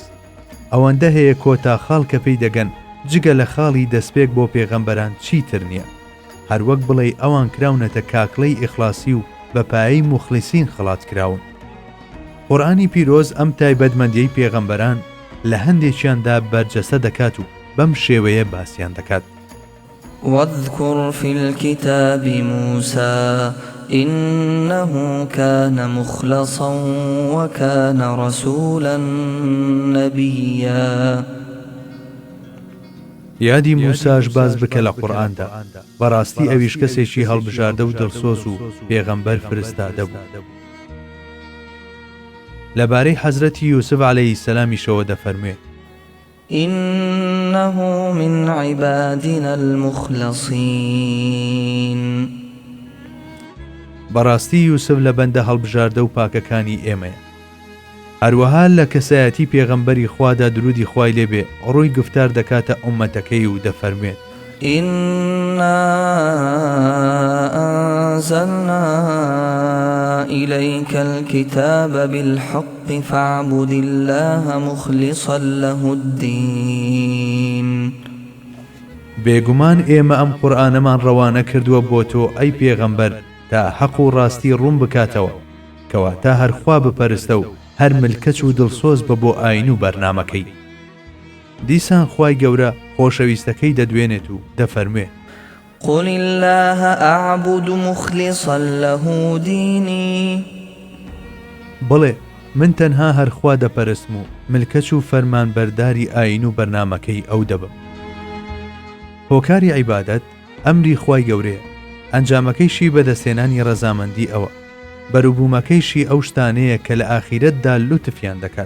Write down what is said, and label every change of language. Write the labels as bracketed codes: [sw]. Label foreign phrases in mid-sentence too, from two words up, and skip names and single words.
[ckb] ئەوەندە هەیە کۆتا خاڵ کە پێی دەگەن جگە لە خاڵی دەستپێک بۆ پێغەمبەران چیتر نییە. هەروەک بڵێ ئەوان کراونەتە کاکڵەی ئیخلاسی و بەپایەی موخلیسین خڵات کراون. قورئانی پیرۆز ئەم تایبەتمەندیەی پێغەمبەران لە هەندێکیاندا بەرجەسە دەکات و بەم شێوەیە باسییان دەکات. [ar] واذكر في الكتاب موسى إنه كان مخلصا وكان رسولا نبيا. [ckb] یادی موساش باز بکە لە قورئاندا بەڕاستی ئەویش کەسێکی هەڵبژاردە و دڵسۆز و پێغەمبەر فرستادە بوو. لەبارەی حەزرەتی یوسف عەلەیهی سەلامیشەوە دەفەرموێت [ar] إنه من عبادنا المخلصين. [ckb] بەڕاستی یوسف لە بەندە هەڵبژاردە و پاکەکانی ئێمەیە. هەروەها لە کەسایەتی پێغەمبەری خوادا درودی خوای لێبێ ڕووی گفتار دەکاتە ئومەتەکەی و دەفەرموێت [ar] إنا أنزلنا إليك الكتاب بالحق فاعبد الله مخلصا له الدين. [ckb] بێگومان ئێمە ئەم قورئانەمان ڕەوانە کردووە بۆ تۆ ئەی پێغەمبەر تا حەق و ڕاستی ڕوون بکاتەوە کەواتە هەر خوا بپەرستە و هەر ملکەچ و دڵسۆز بە بۆ ئاین و بەرنامەکەی. دیسان خوای گەورە خۆشەویستەکەی دەدوێنێت و دەفەرموێ [ar] قل الله أعبد مخلصا له ديني. [ckb] بڵێ من تەنها هەر خوا دەپەرستم و ملکەچ و فەرمان بەرداری ئاین و بەرنامەکەی ئەو دەبم. هۆکاری عیبادەت ئەمری خوای گەورەیە، ئەنجامەکەیشی بەدەستێنانی ڕەزامەندی ئەوە، بەروبوومەکەیشی ئەو شتانەیە کە لە ئاخیرەتدا لوتفیان دەکات.